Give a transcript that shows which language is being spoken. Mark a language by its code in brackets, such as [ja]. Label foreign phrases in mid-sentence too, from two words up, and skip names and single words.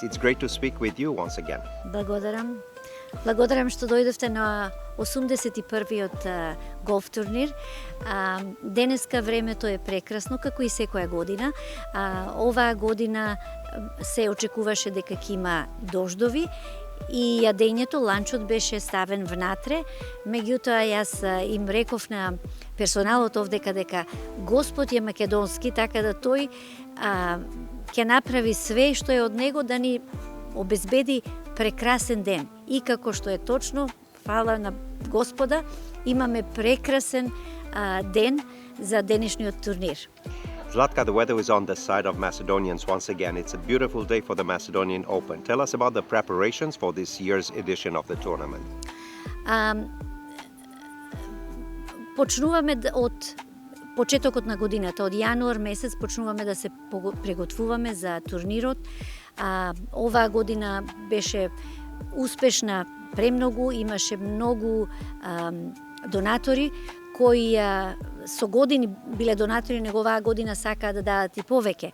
[en] It's great to speak with you once again. [mk] Благодарам. Благодарам што дојдовте на 81-иот голф турнир. Денеска времето е прекрасно, како и секоја година. Оваа година се очекуваше дека ќе има дождови и јадењето, ланчот беше ставен внатре. Меѓутоа, јас им реков на персоналот овдека дека Господ е македонски, така да тој ќе направи све што е од него да ни обезбеди прекрасен ден. И како што е точно, фала на Господа, имаме прекрасен ден за денешниот турнир. [en] Zlatka, the weather is on the side of Macedonians once again. It's a beautiful day for the Macedonian Open. Tell us about the preparations for this year's edition of the tournament. [mk] Почнуваме од почетокот на годината, од јануар месец почнуваме да се приготвуваме за турнирот. Оваа година беше успешна премногу, имаше многу донатори кои со години биле донатори, него оваа година сакаат да дадат и повеќе.